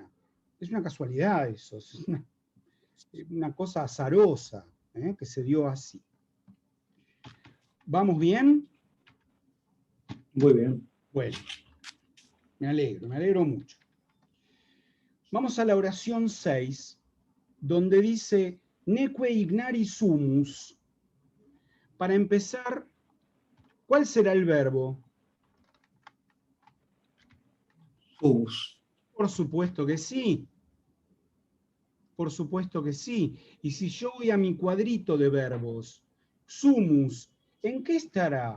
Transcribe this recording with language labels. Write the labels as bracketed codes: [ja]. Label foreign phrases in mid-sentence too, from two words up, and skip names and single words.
[es] Es una casualidad eso, es una cosa azarosa, que se dio así. ¿Vamos bien? Muy bien. Bueno, me alegro mucho. Vamos a la oración 6, donde dice, [la] neque ignari sumus. [es] Para empezar, ¿cuál será el verbo? Sumus. Por supuesto que sí. Por supuesto que sí. Y si yo voy a mi cuadrito de verbos, sumus, ¿en qué estará?